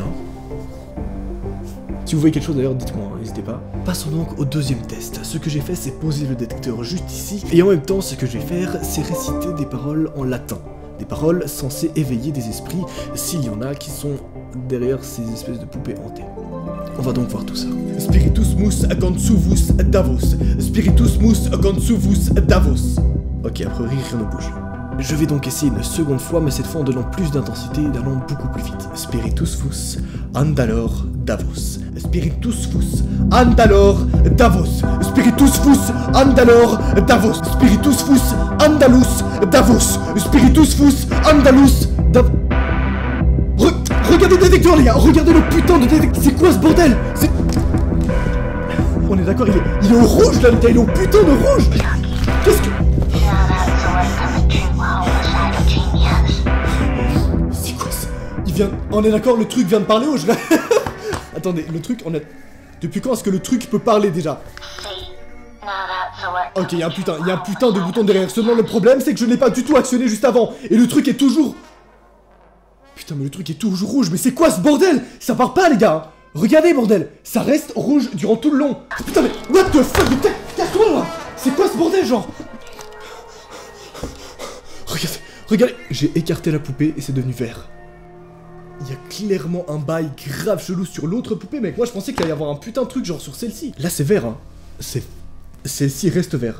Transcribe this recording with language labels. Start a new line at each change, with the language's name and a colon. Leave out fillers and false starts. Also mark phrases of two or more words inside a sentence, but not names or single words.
French: Si vous voyez quelque chose d'ailleurs, dites-moi, hein, n'hésitez pas. Passons donc au deuxième test. Ce que j'ai fait, c'est poser le détecteur juste ici. Et en même temps, ce que je vais faire, c'est réciter des paroles en latin. Des paroles censées éveiller des esprits, s'il y en a qui sont derrière ces espèces de poupées hantées. On va donc voir tout ça.
Latin: Spiritus mus agansuvus Davos. Spiritus mus agansuvus Davos.
French: Ok, a priori, rien ne bouge. Je vais donc essayer une seconde fois, mais cette fois en donnant plus d'intensité et allant beaucoup plus vite.
Latin: Spiritus fus andalor Davos. Spiritus fus andalor Davos. Spiritus fus andalor Davos. Spiritus fus andalus Davos. Spiritus fus andalus Davos.
French: Regardez le détecteur les gars, regardez le putain de détecteur. C'est quoi ce bordel? On est d'accord, il est au rouge là, il est au putain de rouge. Qu'est-ce que... C'est quoi ça? On est d'accord, le truc vient de parler ou je... Attendez, le truc, Depuis quand est-ce que le truc peut parler déjà? Ok, il y a un putain de bouton derrière. Seulement le problème c'est que je ne l'ai pas du tout actionné juste avant. Et le truc est toujours... Putain mais le truc est toujours rouge. Mais c'est quoi ce bordel? Ça part pas les gars. Regardez bordel. Ça reste rouge durant tout le long. Putain mais...
English: What the fuck?
French: Casse-toi là. C'est quoi ce bordel genre? Regardez. J'ai écarté la poupée et c'est devenu vert. Il y a clairement un bail grave chelou sur l'autre poupée, mec. Moi, je pensais qu'il allait y avoir un putain de truc genre sur celle-ci. Là, c'est vert, hein. Celle-ci reste vert.